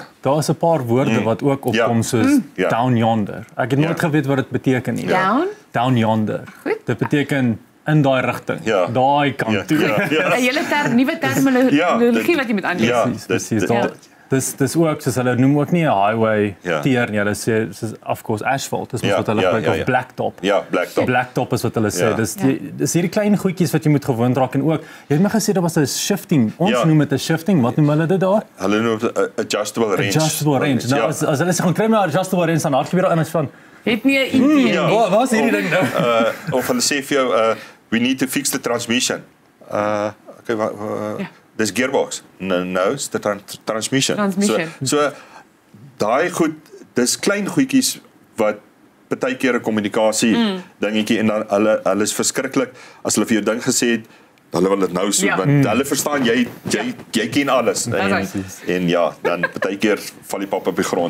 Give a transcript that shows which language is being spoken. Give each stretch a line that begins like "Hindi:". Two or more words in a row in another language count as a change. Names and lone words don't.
Afrikaans: Daar is 'n paar woorde wat ook opkom soos
English: down yonder.
Afrikaans: Ek het nooit geweet wat dit beteken nie.
English: Down yonder.
Afrikaans: Goed. Dit beteken in daai rigting, daai kant toe. 'n hele nuwe terminologie wat jy moet aanleer. Dis ook soos hulle noem ook nie 'n highway teer nie. Hulle sê soos
English: of course asphalt,
Afrikaans: dis wat hulle gebruik of blacktop. Ja, blacktop. Blacktop is wat hulle sê. Dis hierdie klein goedjies wat jy moet gewoond raak en ook jy het my gesê daar was 'n shifting. Ons noem dit 'n shifting. Wat noem hulle dit daar? Hulle noem dit 'n
English: adjustable range. Adjustable range.
Afrikaans: Nou as hulle sê gaan kry my
English: adjustable range
Afrikaans: dan hardloop jy daar in as van het nie 'n idee nie. Wat is hierdie ding nou? Of hulle sê vir jou
English: we need to fix the transmission.
Afrikaans: Dis gearbox.
English: No, it's the transmission.
Afrikaans: So daai goed, dis klein goedjies wat baie keer 'n kommunikasie dingetjie en dan hulle is verskriklik as hulle vir jou ding gesê het, hulle wil dit nou so want hulle verstaan jy ken alles en dan baie keer val die pap op die grond.